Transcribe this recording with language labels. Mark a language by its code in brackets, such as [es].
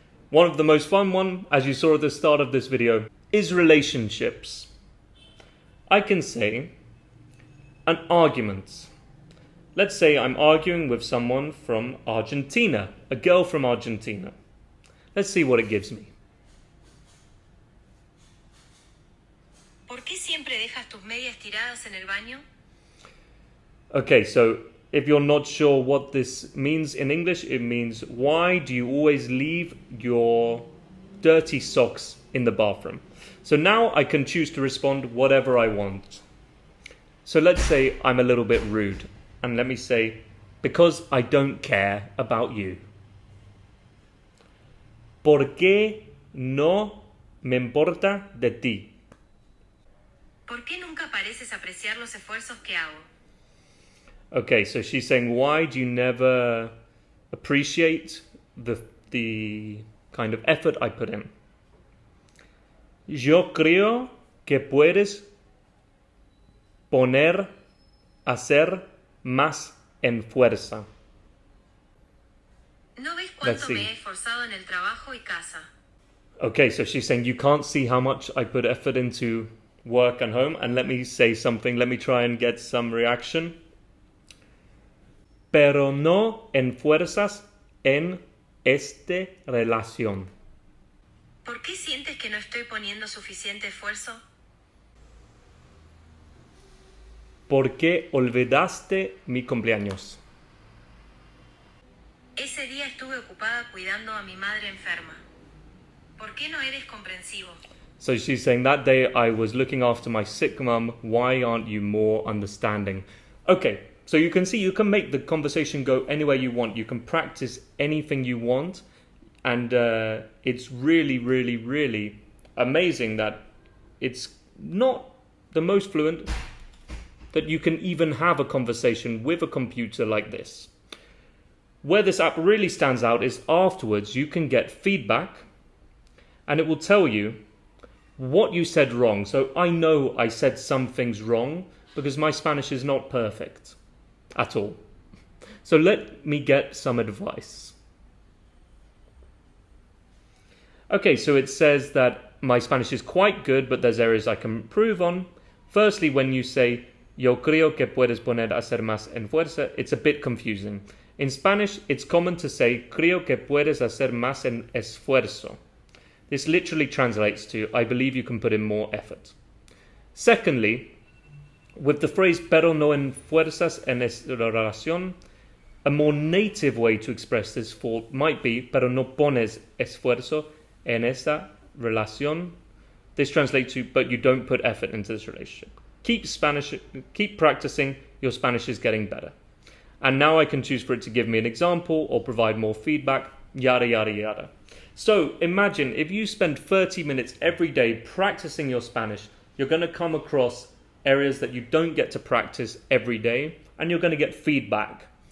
[en] One of the most fun one, as you saw at the start of this video, is relationships. I can say an argument. Let's say I'm arguing with someone from Argentina, a girl from Argentina. Let's see what it gives me. [es] ¿Por qué siempre dejas tus medias tiradas en el baño? [en] Okay, so if you're not sure what this means in English, it means why do you always leave your dirty socks in the bathroom? So now I can choose to respond whatever I want. So let's say I'm a little bit rude and let me say, because I don't care about you. [es] ¿Por qué no me importa de ti? ¿Por qué nunca pareces apreciar los esfuerzos que hago? [en] Okay, so she's saying, why do you never appreciate the kind of effort I put in. [es] Yo creo que puedes poner hacer más en fuerza. ¿No ves [en] Let's [es] cuánto [en] see. [es] me he esforzado en el trabajo y casa? [en] Okay, so she's saying you can't see how much I put effort into work and home. And let me say something. Let me try and get some reaction. [es] Pero no esfuerzas en esta relación. ¿Por qué sientes que no estoy poniendo suficiente esfuerzo? ¿Por qué olvidaste mi cumpleaños? Ese día estuve ocupada cuidando a mi madre enferma. ¿Por qué no eres comprensivo? [en] So she's saying that day I was looking after my sick mum. Why aren't you more understanding? Okay, so you can see you can make the conversation go anywhere you want. You can practice anything you want. And it's really, really, really amazing that it's not the most fluent, that you can even have a conversation with a computer like this. Where this app really stands out is afterwards you can get feedback and it will tell you what you said wrong. So I know I said some things wrong because my Spanish is not perfect at all. So let me get some advice. Okay, so it says that my Spanish is quite good, but there's areas I can improve on. Firstly, when you say, [es] yo creo que puedes poner hacer más en fuerza, [en] it's a bit confusing. In Spanish, it's common to say, [es] creo que puedes hacer más en esfuerzo. [en] This literally translates to, I believe you can put in more effort. Secondly, with the phrase, [es] pero no esfuerzas en esta relación, [en] a more native way to express this fault might be, [es] pero no pones esfuerzo en esta relación. [en] This translates to, but you don't put effort into this relationship. Keep practicing, your Spanish is getting better. And now I can choose for it to give me an example or provide more feedback, yada, yada, yada. So imagine if you spend 30 minutes every day practicing your Spanish, you're going to come across areas that you don't get to practice every day, and you're going to get feedback.